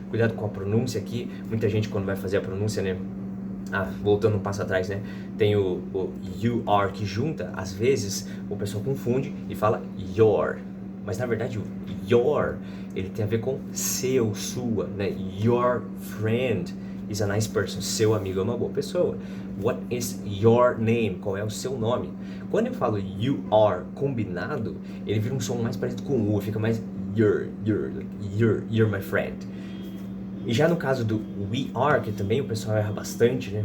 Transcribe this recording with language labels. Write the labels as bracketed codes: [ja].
[pt] Cuidado com a pronúncia aqui. Muita gente, quando vai fazer a pronúncia, né? Voltando um passo atrás, né? Tem o you are que junta. Às vezes o pessoal confunde e fala your. Mas na verdade o your, ele tem a ver com seu, sua, né? [en] Your friend is a nice person. [pt] Seu amigo é uma boa pessoa. [en] What is your name? [pt] Qual é o seu nome? Quando eu falo you are combinado, ele vira um som mais parecido com o U, fica mais [en] you're my friend. [pt] E já no caso do we are, que também o pessoal erra bastante, né?